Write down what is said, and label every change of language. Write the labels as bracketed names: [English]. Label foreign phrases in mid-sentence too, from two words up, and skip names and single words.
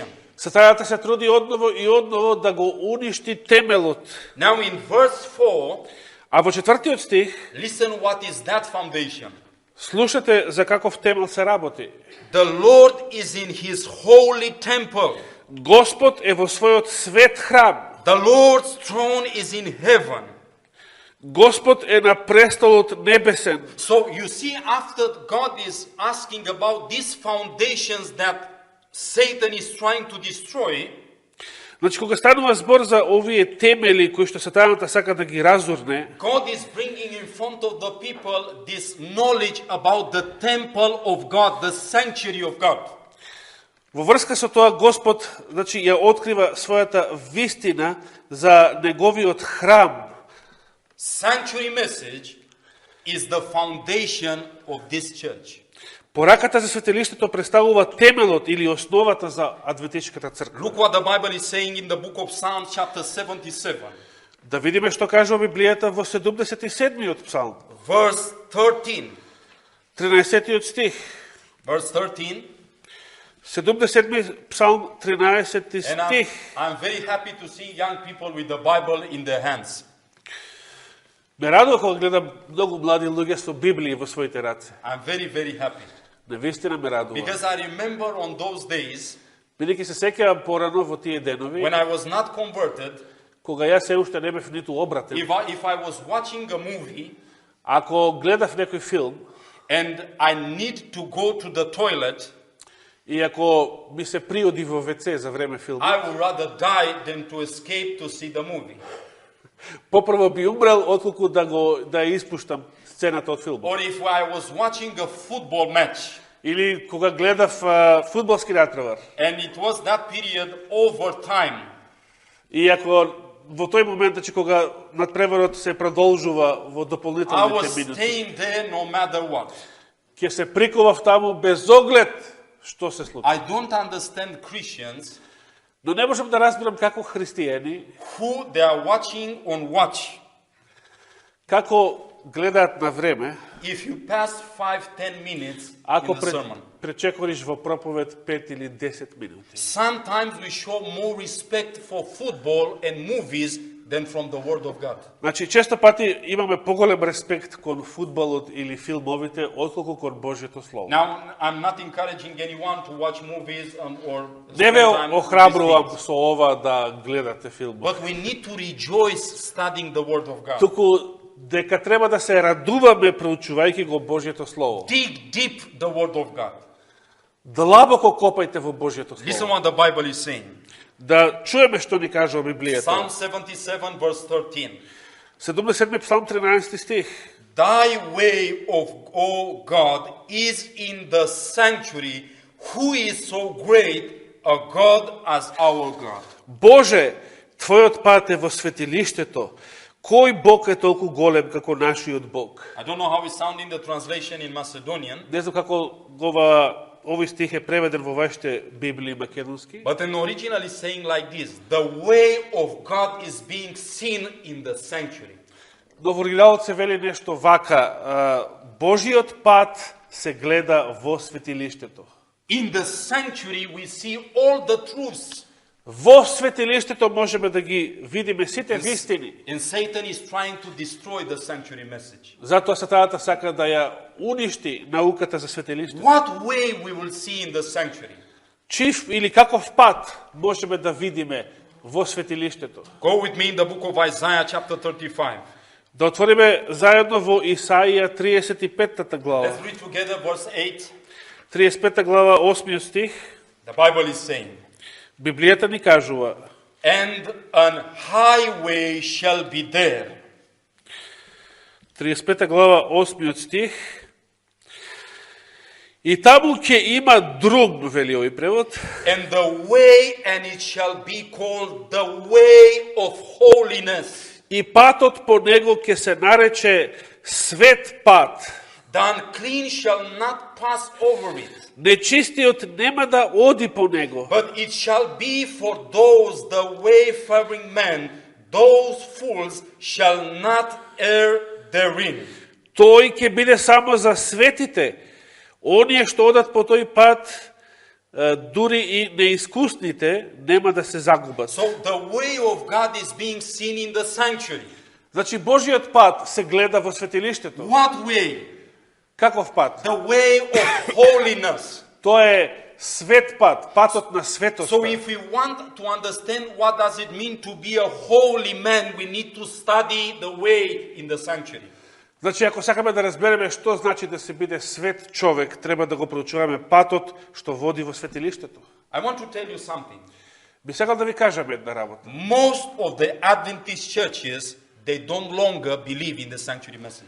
[Macedonian] Сатаната се труди одново и одново да го уништи темелот. [English] Now in verse 4, [Macedonian] А во 4-тиот стих, [English] listen what is that foundation. [Macedonian] слушате за каков темел се работи. [English] The Lord is in his holy temple. [Macedonian] Господ е во својот свет храм. [English] The Lord's throne is in heaven. [Macedonian] Господ е на престолот небесен. [English] So you see, after God is asking about these foundations that Satan is trying to destroy, [Macedonian] Значи, кога станува збор за овие темели кои што сатаната сака да ги разурне, [English] God is bringing in front of the people this knowledge about the temple of God, the sanctuary of God. [Macedonian] во врска со тоа Господ, значи, ја открива својата вистина за неговиот храм. [English] Sanctuary message is the foundation of this church. [Macedonian] Пораката за светилиштето представува темелот или основата за адвентичката црква. [English] Look what the Bible is saying in the book of Psalms, chapter 77, [Macedonian] Да видиме што кажува Библијата во 77-миот псалм, [English] verse 13. [Macedonian] 13-тиот стих. [English] Verse 13. [Macedonian] 77 псалм, 13 [English] And [Macedonian] стих. [English] I'm very happy to see young people with the Bible in their hands. [Macedonian] Ме радува кога гледам многу млади луѓе со Библија во своите раце. [English] I'm very, very happy. [Macedonian] Навистина ме радува. [English] Because I remember on those days, [Macedonian] Бидејќи се сеќавам порано во тие денови, [English] when I was not converted, [Macedonian] кога јас се уште не бев ниту обратен, [English] if I was watching a movie [Macedonian] ако гледав некој филм [English] and I need to go to the toilet, [Macedonian] и ако ми се приоди во WC за време филм, [English] I would rather die than to escape to see the movie. [Macedonian] попрво би умрел отколку да ја испуштам сцената од филмот. [English] Or if I was watching a football match [Macedonian] Или кога гледав фудбалски натпревар, [English] and it was that period overtime, [Macedonian] и ако во тој момент, значи кога натпреварот се продолжува во [English] I [Macedonian] дополнителните [English] was [Macedonian] минути, [English] staying there no matter what. [Macedonian] ќе се прикував таму без оглед што се случи. [English] I don't understand Christians [Macedonian] Но не можам да разберам како христијани, [English] who they are watching on watch. [Macedonian] како гледаат на време, [English] If you pass 5-10 minutes [Macedonian] ако [English] in a sermon. [Macedonian] пречекориш во проповед 5 или 10 минути. [English] Sometimes we show more respect for football and movies than from the Word of God. [Macedonian] Значи, често пати имаме поголем респект кон фудбалот или филмовите, отколку кон Божјето Слово. [English] Now, I'm not encouraging anyone to watch movies or [Macedonian] Не ве [English] spend time with [Macedonian] охрабрувам [English] these things. [Macedonian] со ова да гледате филмот. [English] But we need to rejoice studying the Word of God. [Macedonian] Туку дека треба да се радуваме проучувајќи го Божјето Слово. [English] Dig deep the Word of God. [Macedonian] Длабоко копајте во Божјето [English] Listen [Macedonian] Слово. [English] what the Bible is saying. [Macedonian] Да чуеме што ни кажува Библијата. [English] Psalm 77, verse 13. [Macedonian] 77 псалм 13 стих. [English] Thy way of, O God, is in the sanctuary. Who is so great a God as our God? [Macedonian] Боже, Твојот пат е во светилиштето. Кој Бог е толку голем како нашиот Бог? [English] I don't know how it sounds in the translation in Macedonian, [Macedonian] Не знам како овој стих е преведен во вашите Библии македонски. [English] but in original is saying like this: the way of God is being seen in the sanctuary. [Macedonian] Но во оригиналот се вели нешто вака: Божиот пат се гледа во светилиштето. [English] In the sanctuary we see all the truths. [Macedonian] Во светилиштето можеме да ги видиме сите вистини. [English] And Satan is trying to destroy the sanctuary message. [Macedonian] Затоа сатаната сака да ја уништи науката за светилиштето. [English] What way we will see in the sanctuary? [Macedonian] Чив или каков пат можеме да видиме во светилиштето? [English] Go with me in the book of Isaiah chapter 35. [Macedonian] Да отвориме заедно во Исаија 35 глава. [English] Let's read together verse 8. [Macedonian] 35 глава 8 стих. [English] The Bible is saying, [Macedonian] Библијата ни кажува: [English] and an highway shall be there. [Macedonian] 35 глава 8 стих. И таму ќе има друг, вели овој превод, [English] And the way, and it shall be called the way of holiness. [Macedonian] и патот по него ќе се нарече свет пат. [English] The unclean shall not pass over it, [Macedonian] Нечистиот нема да оди по него, [English] but it shall be for those the wayfaring men, those fools shall not err therein. [Macedonian] тој ќе биде само за светите, оние што одат по тој пат, дури и неискусните, нема да се загубат. [English] So the way of God is being seen in the sanctuary. [Macedonian] Значи Божиот пат се гледа во светилиштето. [English] What way? [Macedonian] Каков пат? [English] The way of holiness. [Macedonian] Тоа е свет пат, патот на светоста. [English] So if we want to understand what does it mean to be a holy man, we need to study the way in the sanctuary. [Macedonian] Значи, ако сакаме да разбереме што значи да се биде свет човек, треба да го проучуваме патот што води во светилиштето. [English] I want to tell you something. [Macedonian] Би сакал да ви кажам една работа. [English] Most of the Adventist churches, they don't longer believe in the sanctuary message.